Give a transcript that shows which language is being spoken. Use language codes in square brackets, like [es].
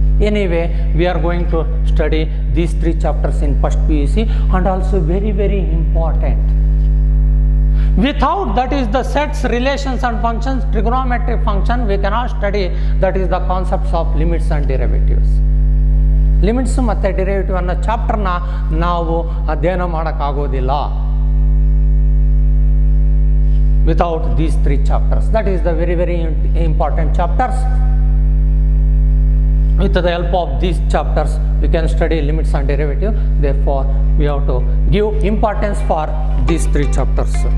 [en] Anyway, we are going to study these 3 chapters in first PUC, and also very, very important. Without, that is the sets, relations and functions, trigonometric function, we cannot study, that is the concepts of limits and derivatives. [kn] Limits ಮತ್ತು derivative ಅನ್ನೋ ಚಾಪ್ಟರ್ನ ನಾವು ಅಧ್ಯಯನ ಮಾಡೋಕ್ಕಾಗೋದಿಲ್ಲ [en] without these 3 chapters. That is the very, very important chapters. With the help of these chapters, we can study limits and derivative. Therefore, we have to give importance for these 3 chapters.